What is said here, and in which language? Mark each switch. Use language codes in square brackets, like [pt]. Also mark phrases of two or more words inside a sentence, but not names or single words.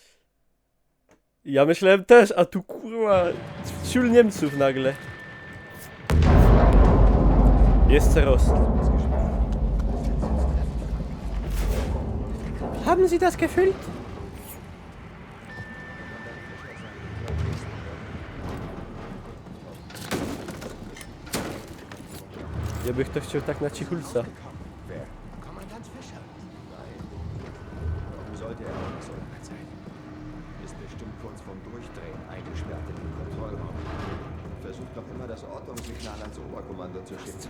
[pl] Ja myślałem też, a tu kurwa ciul Niemców nagle. Jest Ceros. [de] Haben Sie das gefüllt? [pl] Ja bych to chciał tak na cichulca. [de] Wer? Kommandant Fischer? Nein. Warum sollte er auch so lange Zeit? Ist bestimmt kurz vorm Durchdrehen eingesperrt in dem Kontrollraum. Versucht noch immer das Ortungssignal ans Oberkommando zu schicken.